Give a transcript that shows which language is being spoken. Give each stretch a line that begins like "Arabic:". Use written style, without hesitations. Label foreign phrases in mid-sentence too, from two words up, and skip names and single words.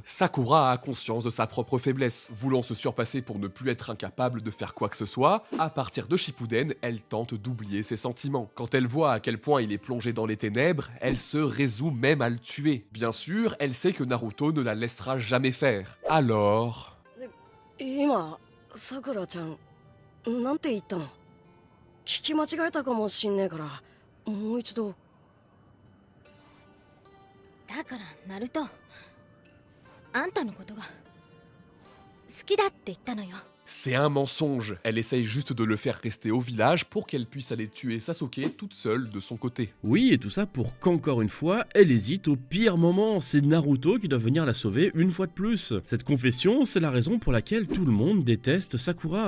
French: Sakura a conscience de sa propre faiblesse. Voulant se surpasser pour ne plus être incapable de faire quoi que ce soit, à partir de Shippuden, elle tente d'oublier ses sentiments. Quand elle voit à quel point il est plongé dans les ténèbres, elle se résout même à le tuer. Bien sûr, elle sait que Naruto ne la laissera jamais faire. Alors...
Japanese: 今さくらちゃんなんて言ったの聞き間違えたかもしんねえからもう一度だからナルトあんたのことが好きだって言ったのよ
French: C'est un mensonge. Elle essaye juste de le faire rester au village pour qu'elle puisse aller tuer Sasuke toute seule de son côté. Oui, et tout ça pour qu'encore une fois, elle hésite au pire moment. C'est Naruto qui doit venir la sauver une fois de plus. Cette confession, c'est la raison pour laquelle tout le monde déteste Sakura.